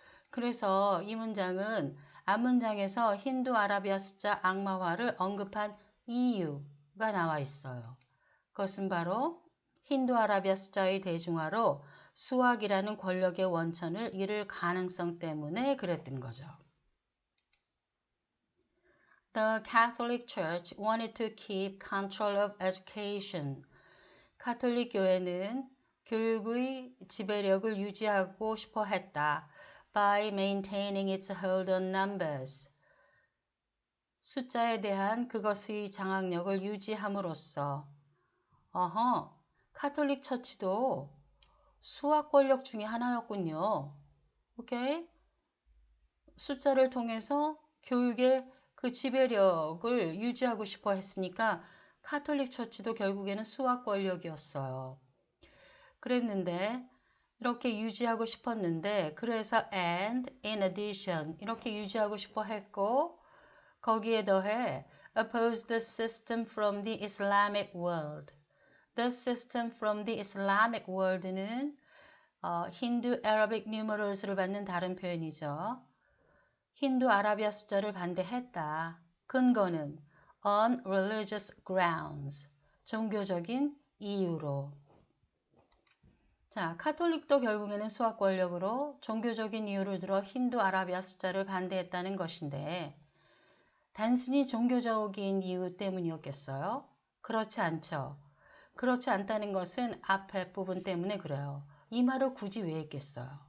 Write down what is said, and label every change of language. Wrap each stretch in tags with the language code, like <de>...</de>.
<ko>그래서 이 문장은 앞문장에서 힌두 아라비아 숫자 악마화를 언급한 이유가 나와 있어요. 그것은 바로 힌두 아라비아 숫자의 대중화로 수학이라는 권력의 원천을 잃을 가능성 때문에 그랬던 거죠.</ko> <en>The Catholic Church wanted to keep control of education.</en> <ko>카톨릭 교회는 교육의 지배력을 유지하고 싶어 했다.</ko> <en>By maintaining its hold on numbers.</en> <ko>숫자에 대한 그것의 장악력을 유지함으로써 카톨릭 처치도 수학 권력 중에 하나였군요. 오케이? 숫자를 통해서 교육의 그 지배력을 유지하고 싶어 했으니까 카톨릭 처치도 결국에는 수학 권력이었어요. 그랬는데 이렇게 유지하고 싶었는데 그래서</ko> <en>and in addition</en> <ko>이렇게 유지하고 싶어 했고 거기에 더해</ko> <en>oppose the system from the Islamic world. The system from the Islamic world</en> <ko>는 힌두</ko> <en>Arabic numerals</en> <ko>를 받는 다른 표현이죠. 힌두 아라비아 숫자를 반대했다. 근거는</ko> <en>on religious grounds.</en> <ko>종교적인 이유로. 자, 카톨릭도 결국에는 수학 권력으로 종교적인 이유를 들어 힌두 아라비아 숫자를 반대했다는 것인데 단순히 종교적인 이유 때문이었겠어요? 그렇지 않죠. 그렇지 않다는 것은 앞에 부분 때문에 그래요. 이 말을 굳이 왜 했겠어요?</ko>